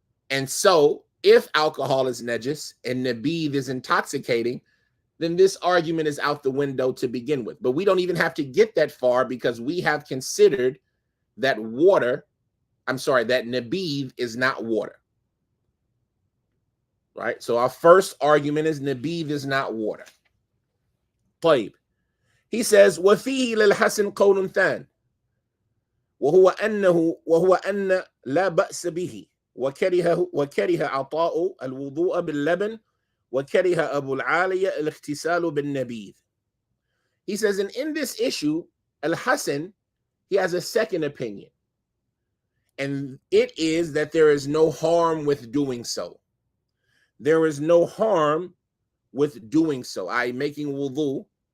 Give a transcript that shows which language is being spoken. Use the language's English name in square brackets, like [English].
[English] And so if alcohol is najis and nabeeth is intoxicating, then this argument is out the window to begin with. But we don't even have to get that far because we have considered that that nabeeth is not water. Right? So our first argument is nabeeth is not water. [Arabic] طيب. [English] He says, [Arabic] وَفِيهِ لِلْحَسَنِ قَوْلٌ ثَانٍ وهو أن لا بأس به وكره عطاء الوضوء باللبن وكره أبو العالية الاغتسال بالنبيذ. [English] He says, and in this issue, Al-Hasan, he has a second opinion. And it is that there is no harm with doing so. There is no harm with doing so, i.e. making wudu.